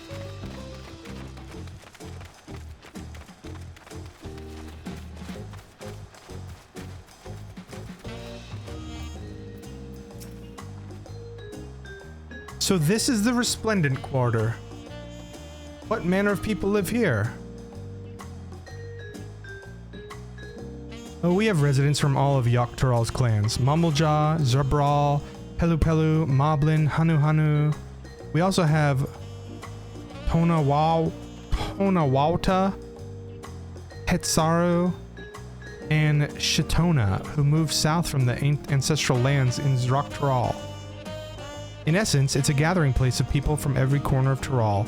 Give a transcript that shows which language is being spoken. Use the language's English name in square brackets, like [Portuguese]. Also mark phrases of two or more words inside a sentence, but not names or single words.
[English] So this is the Resplendent Quarter. What manner of people live here? Oh, we have residents from all of Yogg-Tural's clans. Mumblejaw, Zerbral, Pelu Pelu, Moblin, Hanu Hanu. We also have Tonawauta, Hetsaru, and Shitona, who moved south from the ancestral lands in Yogg-Tural. In essence, it's a gathering place of people from every corner of Tural.